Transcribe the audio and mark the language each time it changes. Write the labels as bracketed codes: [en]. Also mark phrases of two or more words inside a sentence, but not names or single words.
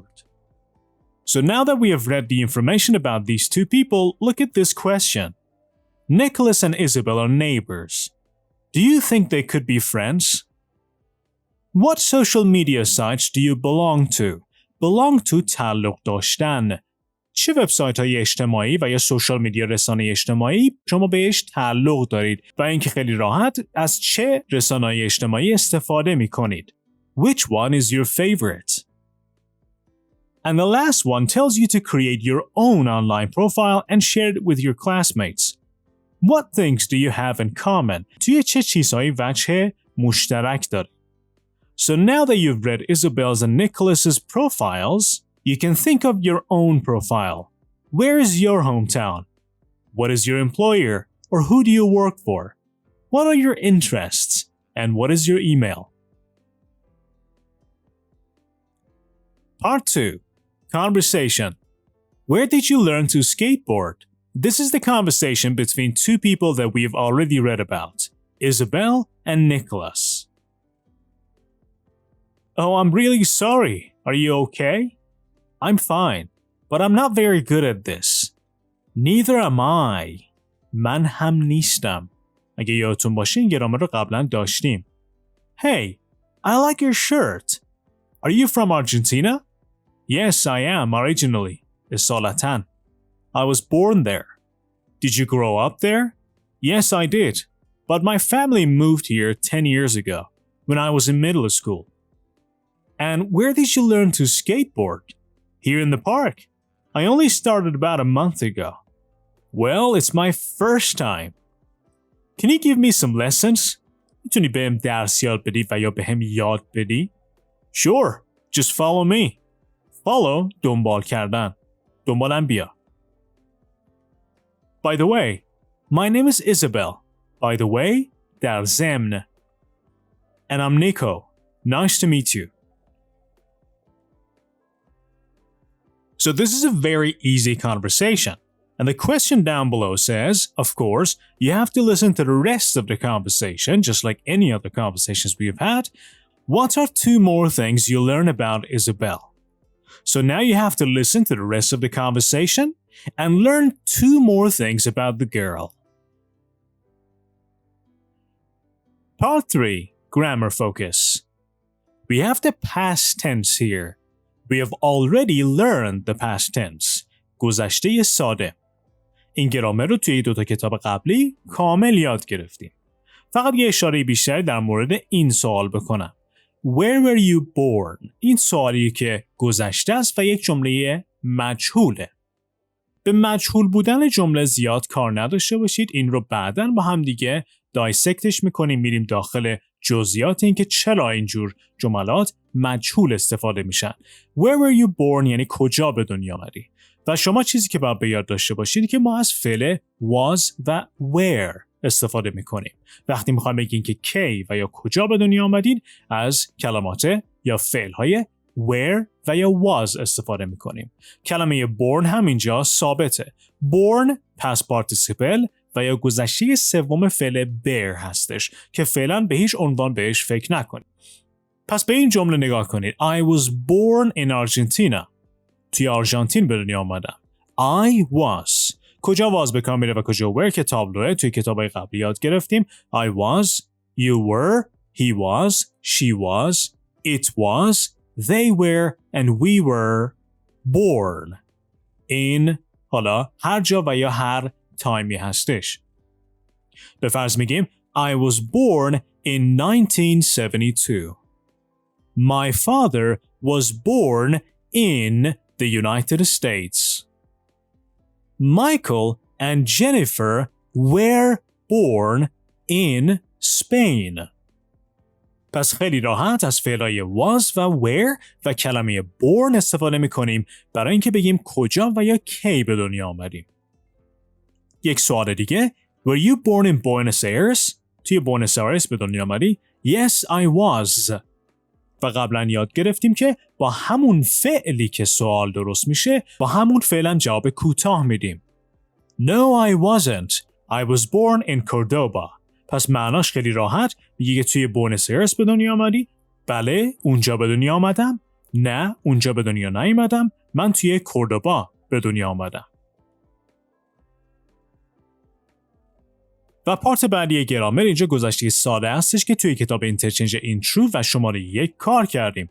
[en] So now that we have read the information about these two people, look at this question. Nicholas and Isabel are neighbors. Do you think they could be friends? What social media sites do you belong to? Belong to [fa] تعلق داشتن. چه وبسایت‌های اجتماعی و یا [en] social media [fa] رسانه اجتماعی شما بهش تعلق دارید و اینکه خیلی راحت از چه رسانه‌های اجتماعی استفاده می‌کنید. [en] Which one is your favorite? And the last one tells you to create your own online profile and share it with your classmates. What things do you have in common? [fa] توی چه چیزهایی وجه مشترک دارید؟ [en] So now that you've read Isabel's and Nicholas's profiles, you can think of your own profile. Where is your hometown? What is your employer? Or who do you work for? What are your interests? And what is your email? Part 2. Conversation. Where did you learn to skateboard? This is the conversation between two people that we've already read about, Isabel and Nicholas. Oh, I'm really sorry. Are you okay? I'm fine, but I'm not very good at this. Neither am I. [fa] من هم نیستم. اگه یادتون باشه این گرامر رو قبلا داشتیم. [en] Hey, I like your shirt. Are you from Argentina? Yes, I am originally. اصالتاً. I was born there. Did you grow up there? Yes, I did. But my family moved here 10 years ago, when I was in middle school. And where did you learn to skateboard? Here in the park. I only started about a month ago. Well, it's my first time. Can you give me some lessons? [fa] میتونی بهم درس یاد بدی و یا بهم یاد بدی؟ [en] Sure, just follow me. Follow, [fa] دنبال کردن. دنبالم بیا. [en] By the way, my name is Isabel. By the way, [fa] در ضمن. [en] And I'm Nico. Nice to meet you. So this is a very easy conversation. And the question down below says, of course, you have to listen to the rest of the conversation, just like any other conversations we've had. What are two more things you learn about Isabel? So now you have to listen to the rest of the conversation and learn 2 more things about the girl. Part 3. Grammar focus. We have the past tense here. We have already learned the past tense. [fa] گذشته ساده. این گرامر رو توی 2 کتاب قبلی کامل یاد گرفتیم. فقط یه اشاره بیشتری در مورد این سوال بکنم. [en] Where were you born؟ [fa] این سوالی که گذشته است و یک جمله مجهوله. به مجهول بودن جمله زیاد کار نداشته باشید. این رو بعداً با هم دیگه دایسکتش میکنیم، میریم داخل جزئیات این که چرا اینجور جملات مجهول استفاده میشن. [en] Where were you born [fa] یعنی کجا به دنیا آمدی. و شما چیزی که باید به یاد داشته باشید که ما از فعل was و where استفاده میکنیم. وقتی میخوایم بگیم که کی و یا کجا به دنیا آمدید از کلمات یا فعلهای where و یا was استفاده میکنیم. کلمه born هم اینجا ثابته. [en] born past participle [fa] و یا گذشته سوم فعل bear هستش که فعلا به هیچ عنوان بهش فکر نکنید. پس به این جمله نگاه کنید. [en] I was born in Argentina. [fa] توی آرژانتین به دنیا آمدم. [en] I was. [fa] کجا was به کار میره و کجا were که تابلوه توی کتابای قبلی یاد گرفتیم. [en] I was, you were, he was, she was, it was, they were, and we were born in [fa] حالا هر جا و یا هر تایمی هستش. به فرض میگیم [en] I was born in 1972. My father was born in the United States. Michael and Jennifer were born in Spain. [fa] پس خیلی راحت از فعلای was و were و کلمه born استفاده میکنیم برای اینکه بگیم کجا و یا کی به دنیا آمدیم. یک سوال دیگه. [en] Were you born in Buenos Aires؟ [fa] توی بوئنوس آیرس به دنیا آمدی؟ [en] Yes, I was. [fa] و قبلا یاد گرفتیم که با همون فعلی که سوال درست میشه با همون فعلا جواب کوتاه میدیم. [en] No, I wasn't. I was born in Cordoba. [fa] پس معناش خیلی راحت میگه که توی بوئنوس آیرس به دنیا آمدی؟ بله، اونجا به دنیا آمدم. نه، اونجا به دنیا نیومدم. من توی کوردوبا به دنیا آمدم. و پارت بعدی گرامر اینجا گذشته ساده هستش که توی کتاب اینترچنج اینترو و شماره 1 کار کردیم.